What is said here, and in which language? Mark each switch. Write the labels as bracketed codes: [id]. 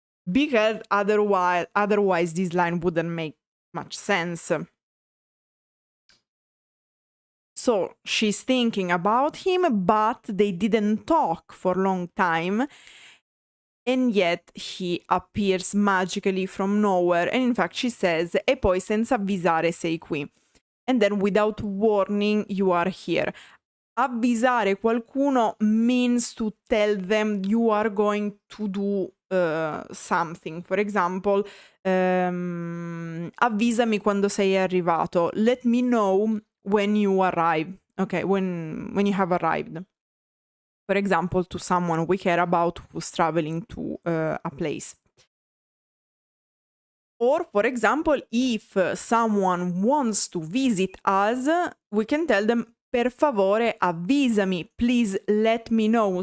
[en] Because otherwise this line wouldn't make much sense. So she's thinking about him, but they didn't talk for a long time. And yet he appears magically from nowhere. And in fact she says, [it] e poi senza avvisare sei qui. [en] And then without warning you are here. [it] Avvisare qualcuno [en] means to tell them you are going to do something. For example, [it] avvisami quando sei arrivato. [en] Let me know when you arrive. Okay, when you have arrived. For example, to someone we care about who's traveling to a place. Or, for example, if someone wants to visit us, we can tell them, [it] per favore avvisami, [en] please let me know.